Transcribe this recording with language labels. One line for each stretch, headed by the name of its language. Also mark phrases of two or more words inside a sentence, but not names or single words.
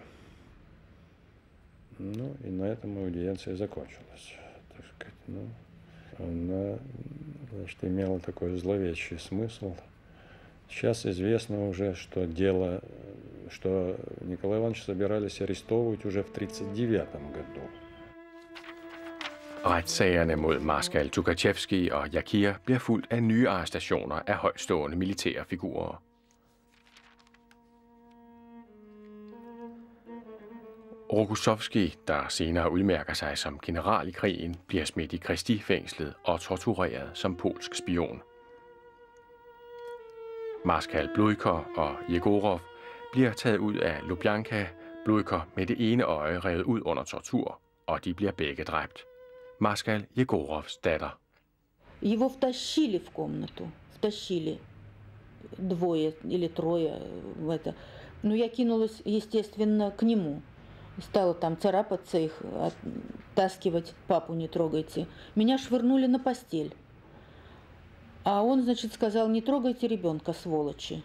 Russian: Ну, и на этом аудиенция закончилась, так сказать. Ну, она, значит, имела такой зловещий смысл. Сейчас известно уже, что что Николая Ивановича собирались арестовывать уже в 1939 году.
Danish: Retssagerne mod marskal Tukhatjevskij og Jakir bliver fulgt af nye arrestationer af højtstående militære figurer. Rokossovskij, der senere udmærker sig som general i krigen, bliver smidt i Kristi-fængslet og tortureret som polsk spion. Marskal Bludkov og Jegorov bliver taget ud af Lubjanka, Bludkov med det ene øje revet ud under tortur, og de bliver begge dræbt. Marskal Jegorovs datter.
Russian: Его втащили в комнату, втащили 2 или 3 в это. Но я кинулась, естественно, к нему. Стала там царапаться их, оттаскивать, папу не трогайте. Меня швырнули на постель. А он, значит, сказал: не трогайте ребенка, сволочи.